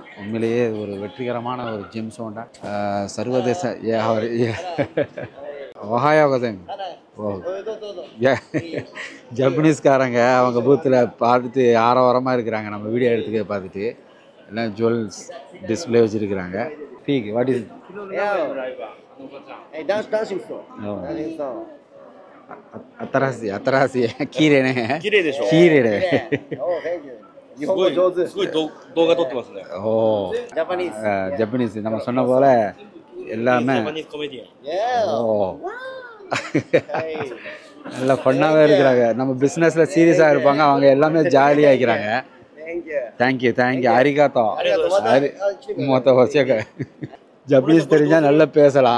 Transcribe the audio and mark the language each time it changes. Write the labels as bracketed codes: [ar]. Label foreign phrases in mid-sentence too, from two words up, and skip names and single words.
[ta] உண்மையிலேயே ஒரு வெற்றிகரமான ஒரு ஜெம்ஸ்டோன். சர்வதேச ஒஹாயோகதன் ஜப்பனீஸ்காரங்க அவங்க பூத்தில் பார்த்துட்டு ஆரவாரமாக இருக்கிறாங்க. நம்ம வீடியோ எடுத்துக்க பார்த்துட்டு எல்லாம் [en] jewels display [ta] வச்சுருக்கிறாங்க. [en] peak what is dancing floor. [ja] 新しい綺麗ね。綺麗でしょ。綺麗で。日本語上手。すごい動画撮ってますね。 [ta] おお。ジャパニーズ நம்ம சொன்ன போல எல்லாமே [en] Japanese comedian. [ta] ஓ. நல்லா ஃபன்னாவே இருக்கிறாங்க. நம்ம பிசினஸ்ல சீரியஸா இருப்பாங்க, அவங்க எல்லாமே ஜாலியா இருக்கிறாங்க. [en] thank you அரிகாத்தோ. [ta] மொத்த வச்சக்க ஜப்பனீஸ் தெரிஞ்சால் நல்லா பேசலாம்.